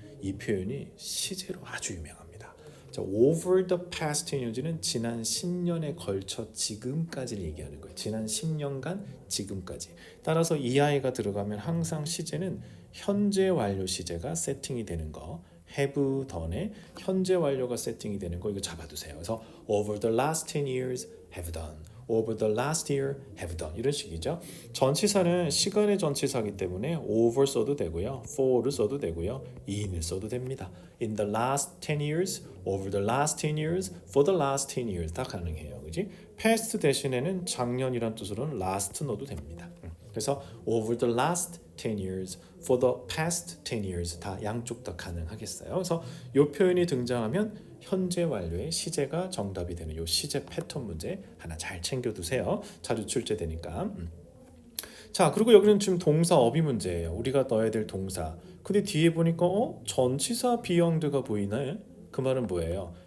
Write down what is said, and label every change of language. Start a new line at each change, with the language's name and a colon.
Korean: 이 표현이 시제로 아주 유명합니다. 자,
English: over the past 10 years
Korean: 는 지난 10년에 걸쳐 지금까지를 얘기하는 거예요. 지난 10년간 지금까지. 따라서 이 아이가 들어가면 항상 시제는 현재 완료 시제가 세팅이 되는 거.
English: have done
Korean: 에 현재 완료가 세팅이 되는 거 이거 잡아두세요. 그래서
English: over the last 10 years have done. over the last year have done
Korean: 이런 식이죠. 전치사는 시간의 전치사이기 때문에 over 써도 되고요. for를 써도 되고요. in을 써도 됩니다.
English: in the last 10 years, over the last 10 years, for the last 10 years
Korean: 다 가능해요. 그지? past 대신에는 작년이란 뜻으로는 last 넣어도 됩니다. 그래서
English: over the last 10 years, for the past 10 years
Korean: 다 양쪽 다 가능하겠어요. 그래서 이 표현이 등장하면 현재 완료의 시제가 정답이 되는 이 시제 패턴 문제 하나 잘 챙겨두세요. 자주 출제되니까. 자, 그리고 여기는 지금 동사 어휘 문제예요. 우리가 넣어야 될 동사. 근데 뒤에 보니까 전치사 비형드가 보이네. 그 말은 뭐예요?